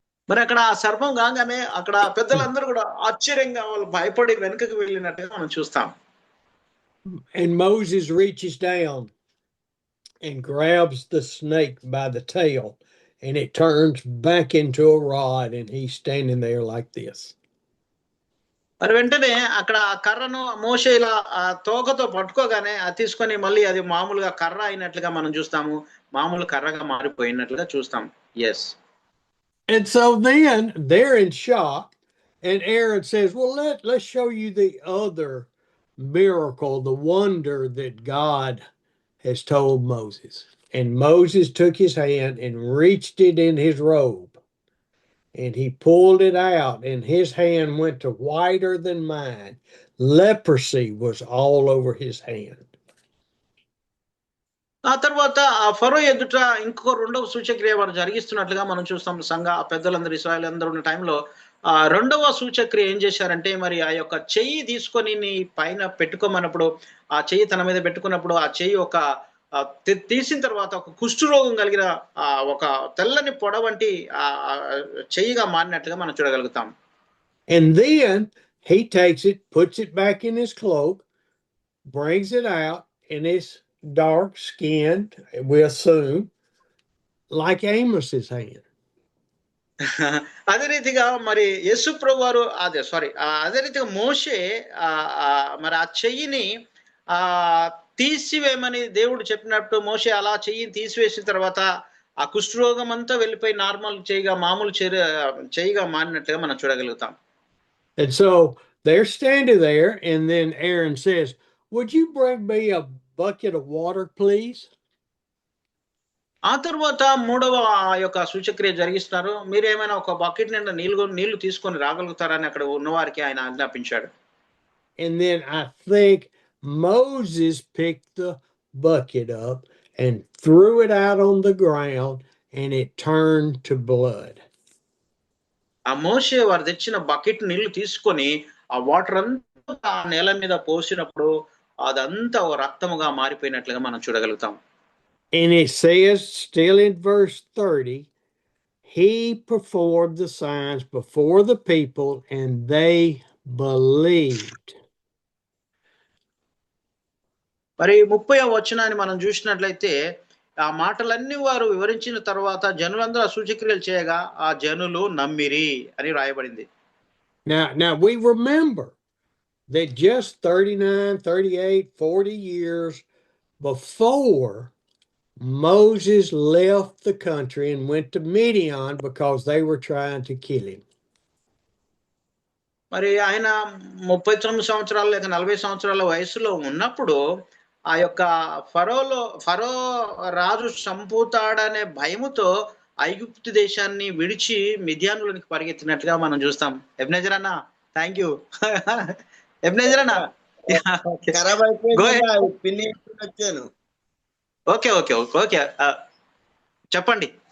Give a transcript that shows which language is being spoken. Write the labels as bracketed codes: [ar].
[te] మరి అక్కడ ఆ సర్పం కాగానే అక్కడ పెద్దలందరూ కూడా ఆశ్చర్యంగా వాళ్ళు భయపడి వెనుకకు వెళ్ళినట్టుగా మనం చూస్తాం. [en] And Moses reaches down and grabs the snake by the tail, and it turns back into a rod, and he's standing there like this. [te] మరి వెంటనే అక్కడ ఆ కర్రను మోషే ఇలా ఆ తోకతో పట్టుకోగానే అది తీసుకొని మళ్ళీ అది మామూలుగా కర్ర అయినట్లుగా మనం చూస్తాము, మామూలు కర్రగా మారిపోయినట్లుగా చూస్తాం. [en] Yes. And so then they're in shock, and Aaron says, well, let's show you the other miracle, the wonder that God has told Moses. And Moses took his hand and reached it in his robe, and he pulled it out, and his hand went to whiter than mine. Leprosy was all over his hand. [te] ఆ తర్వాత ఆ ఫరో ఎదుట ఇంకో రెండవ సూచక్రియ వారు జరిగిస్తున్నట్లుగా మనం చూస్తాం. సంఘ పెద్దలందరూ ఇశ్రాయేలు అందరూ ఉన్న టైంలో రెండవ సూచక్రియ ఏం చేశారంటే, మరి ఆ యొక్క చెయ్యి తీసుకొని నీ పైన పెట్టుకోమన్నప్పుడు, ఆ చెయ్యి తన మీద పెట్టుకున్నప్పుడు ఆ చెయ్యి ఒక తీసిన తర్వాత ఒక కుష్టు రోగం కలిగిన ఒక తెల్లని పొడ వంటి చెయ్యిగా మారినట్లుగా మనం చూడగలుగుతాం. [en] And then he takes it, puts it back in his cloak, brings it out, and it's dark skinned, we assume, like Amos's hand. [te] అదే రీతిగా మరి యేసు ప్రభువారు అదే రీతిగా మోషే మరి ఆ చెయ్యిని తీసివేయమని దేవుడు చెప్పినట్టు మోషే అలా చెయ్యిని తీసివేసిన తర్వాత ఆ కుష్ఠరోగం అంతా వెళ్ళిపోయి నార్మల్ చెయ్యిగా మామూలు చెయ్యిగా మారినట్టుగా మనం చూడగలుగుతాం. [en] And so they're standing there, and then Aaron says, would you bring me a bucket of water, please? [te] ఆ తర్వాత మూడవ యొక్క సూచక్రియ జరిగిస్తున్నారు. మీరు ఏమైనా ఒక బకెట్ నిండా నీళ్లు తీసుకొని రాగలుగుతారని అక్కడ ఉన్నవారికి ఆయన ఆజ్ఞాపించాడు. [en] And then I think Moses picked the bucket up and threw it out on the ground, and it turned to blood. [te] ఆ మోషే వారు తెచ్చిన బకెట్ నీళ్లు తీసుకొని ఆ వాటర్ అంతా నేల మీద పోసినప్పుడు అదంతా రక్తముగా మారిపోయినట్లుగా మనం చూడగలుగుతాం. [en] And it says, still in verse 30, he performed the signs before the people, and they believed. [te] మరి 30వ వచనాన్ని మనం చూసినట్లయితే ఆ మాటలన్నీ వారు వివరించిన తర్వాత జనులందరూ ఆ సూచక్రియలు చేయగా ఆ జనులు నమ్మిరి అని రాయబడింది. [en] Now we remember that just 39, 38, 40 years before, Moses left the country and went to Midian because they were trying to kill him. [te] మరి ఆయన 39 సంవత్సరాలు లేక 40 సంవత్సరాల వయసులో ఉన్నప్పుడు ఆ యొక్క ఫరో రాజు చంపుతాడనే భయముతో ఐగుప్తు దేశాన్ని విడిచి మిద్యానులోనికి పరిగెత్తినట్లుగా మనం చూస్తాం. ఎబ్నేజర్ అన్న, [en] Thank you. [te] ఎబ్నేజర్ అన్న, ఓకే ఓకే ఓకే చెప్పండి.